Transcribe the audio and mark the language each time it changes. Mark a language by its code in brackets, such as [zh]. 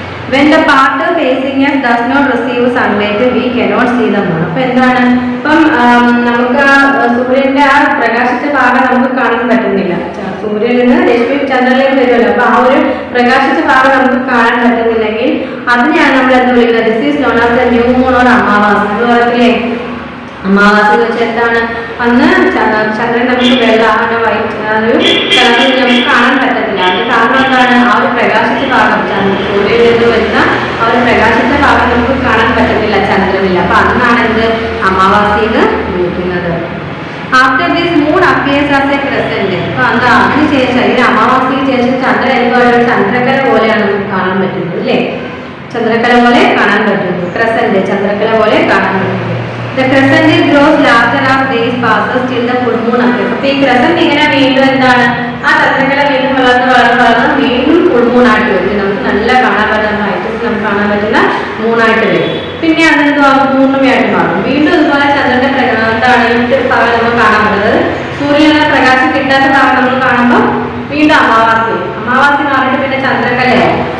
[en] When the part facing us does not receive sunlight, we cannot see the moon. [ml] അപ്പോൾ എന്താണ്, ഇപ്പം നമുക്ക് സൂര്യന്റെ ആ പ്രകാശിച്ച ഭാഗം നമുക്ക് കാണാൻ പറ്റുന്നില്ല. സൂര്യനിൽ നിന്ന് രശ്മി ചന്ദ്രനിലേക്ക് വരുമല്ലോ. അപ്പൊ ആ ഒരു പ്രകാശിച്ച ഭാഗം നമുക്ക് കാണാൻ പറ്റുന്നില്ലെങ്കിൽ അതിനെയാണ് നമ്മൾ എന്ത് വിളിക്കുന്നത്, [en] this is known as the new moon or [ml] അമാവാസി എന്ന് പറയത്തില്ലേ. അമാവാസി എന്ന് വെച്ചാൽ എന്താണ്, അന്ന് ചന്ദ്രൻ നമുക്ക് വെള്ള വൈറ്റ് ഒരു കളറിൽ നമുക്ക് കാണാൻ പറ്റത്തില്ല. അതിന് കാരണം എന്താണ്, ആ ഒരു പ്രകാശിച്ച ഭാഗം സൂര്യനിൽ നിന്ന് വരുന്ന ആ ഒരു പ്രകാശിച്ച ഭാഗം നമുക്ക് കാണാൻ പറ്റത്തില്ല, ചന്ദ്രനില്ല. അപ്പൊ അന്നാണ് എന്ത് അമാവാസി എന്ന് വിളിക്കുന്നത്. [en] After this moon appears as a crescent. [ml] അപ്പൊ എന്താ അതിനുശേഷം ഇതിന് അമാവാസിക്ക് ശേഷം ചന്ദ്രൻ എന്തുപോലെ ചന്ദ്രക്കല പോലെയാണ് നമുക്ക് കാണാൻ പറ്റുന്നത് അല്ലേ, ചന്ദ്രക്കല പോലെ കാണാൻ പറ്റുന്നു. ക്രസന്റ് ചന്ദ്രക്കല പോലെ കാണാൻ പറ്റുന്നു. [en] The crescent grows larger as days passes till the full moon appears. [ml] അപ്പോൾ ഈ ക്രസന്റ് ഇങ്ങനെ വീണ്ടും എന്താണ് ആ ചന്ദ്രക്കല വീണ്ടും വളർന്ന് വീണ്ടും ഫുൾ മൂൺ ആയിട്ട് വരും. നമുക്ക് നല്ല കാണാൻ പറ്റുന്ന ഹൈറ്റസ് നമുക്ക് കാണാൻ പറ്റുന്ന മൂണായിട്ട് വരും. പിന്നെ അതെന്തോ പൂർണ്ണമയായിട്ട് മാറും. വീണ്ടും ഇതുപോലെ ചന്ദ്രന്റെ എന്താണ് ഈ ഭാഗം നമ്മൾ കാണാൻ പറ്റുന്നത്. സൂര്യനെ പ്രകാശം കിട്ടാത്ത ഭാഗം നമ്മൾ കാണുമ്പോൾ വീണ്ടും അമാവാസി മാറിയിട്ട് പിന്നെ ചന്ദ്രക്കലയാവും.